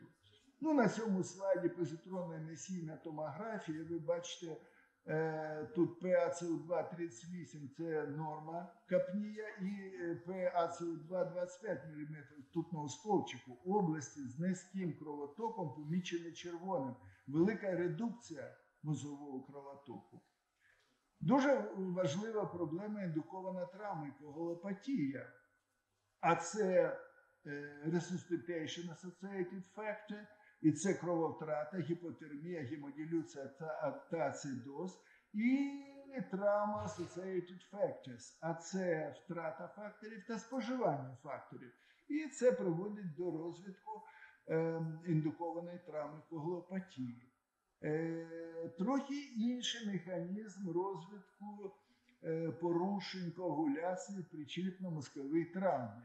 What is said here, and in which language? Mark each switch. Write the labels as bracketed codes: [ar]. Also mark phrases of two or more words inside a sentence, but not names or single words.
[uk] На цьому слайді позитронна емісійна томографія, ви бачите, тут ПаСО2 38 – це норма капнія, і ПаСО2 25 мм ртутного стовпчику. Області з низьким кровотоком помічені червоним. Велика редукція мозового кровотоку. Дуже важлива проблема індукована травма, коагулопатія. А це [en] resuscitation associated factor, [uk] і це крововтрата, гіпотермія, гемодилюція та ацидоз, і [en] trauma associated factors, [uk] а це втрата факторів та споживання факторів. І це приводить до розвитку індукованої травми коагулопатії. Трохи інший механізм розвитку порушень коагуляції при черепно-мозковій травмі.